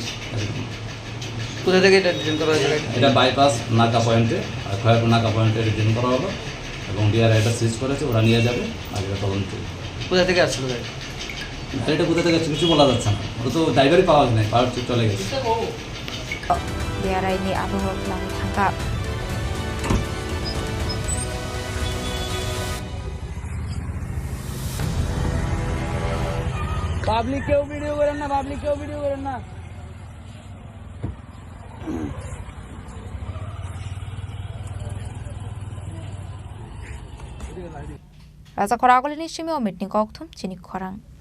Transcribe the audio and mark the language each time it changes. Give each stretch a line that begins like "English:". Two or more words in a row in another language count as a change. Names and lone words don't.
Bangla: কোথা থেকে এটা ডিটেন করা হয়েছে এটা বাইপাস নাকা পয়েন্টে আর খয়ারপুর নাকা পয়েন্টে ডিটেন করা হলো এবং ডিআর এটা সিজ করেছে ওরা নিয়ে যাবে আর এটা তদন্ত কোথা থেকে আসছিল গাড়িটা কোথা থেকে কিছু বলা যাচ্ছে না ওটা তো ড্রাইভারই পাওয়া যায় না পাওয়ার চলে গেছে
Kok Borok: Diarai ni Abu Lang Tangkap.
Hindi: पब्लिक के वीडियो करें ना पब्लिक के वीडियो करें ना
Kok Borok: Raza Khoragol ni Shimi Omitni Koktum Chini Khorang